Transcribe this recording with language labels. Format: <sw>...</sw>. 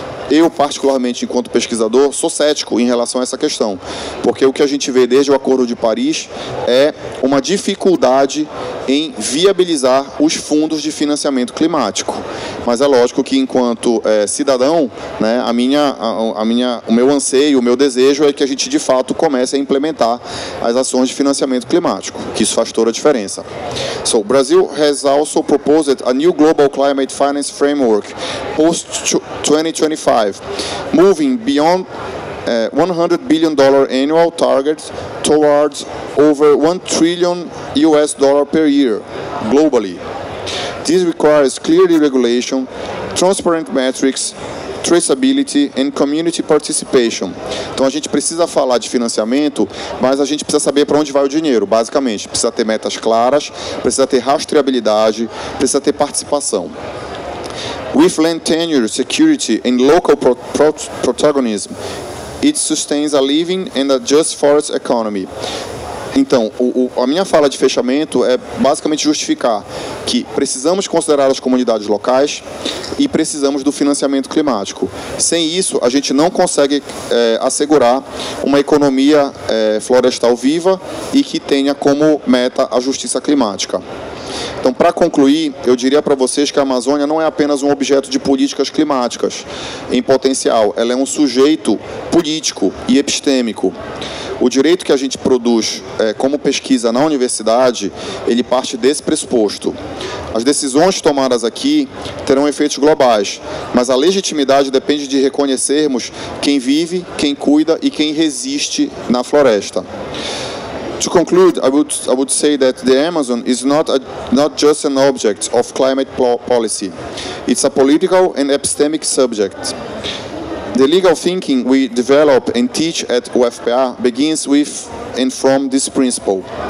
<pt>Eu, particularmente, enquanto pesquisador, sou cético em relação a essa questão, porque o que a gente vê desde o Acordo de Paris é uma dificuldade em viabilizar os fundos de financiamento climático. Mas é lógico que, enquanto cidadão, né, o meu anseio, o meu desejo é que a gente, de fato, comece a implementar as ações de financiamento climático, que isso faz toda a diferença.</pt> <en>So, Brazil has also proposed a new global climate finance framework post-2025, moving beyond $100 billion annual targets towards over $1 trillion per year globally. This requires clear regulation, transparent metrics, traceability and community participation.</en> <pt>Então a gente precisa falar de financiamento, mas a gente precisa saber para onde vai o dinheiro, basicamente. Precisa ter metas claras, precisa ter rastreabilidade, precisa ter participação.</pt> <en>With land tenure, security and local protagonism, it sustains a living and a just forest economy.</en> <pt>Então, a minha fala de fechamento é basicamente justificar que precisamos considerar as comunidades locais e precisamos do financiamento climático. Sem isso, a gente não consegue assegurar uma economia florestal viva e que tenha como meta a justiça climática. Então, para concluir, eu diria para vocês que a Amazônia não é apenas um objeto de políticas climáticas em potencial, ela é um sujeito político e epistêmico. O direito que a gente produz como pesquisa na universidade, ele parte desse pressuposto. As decisões tomadas aqui terão efeitos globais, mas a legitimidade depende de reconhecermos quem vive, quem cuida e quem resiste na floresta.</pt> <en>To conclude, I would say that the Amazon is not just an object of climate policy. It's a political and epistemic subject. The legal thinking we develop and teach at UFPA begins with and from this principle.</en>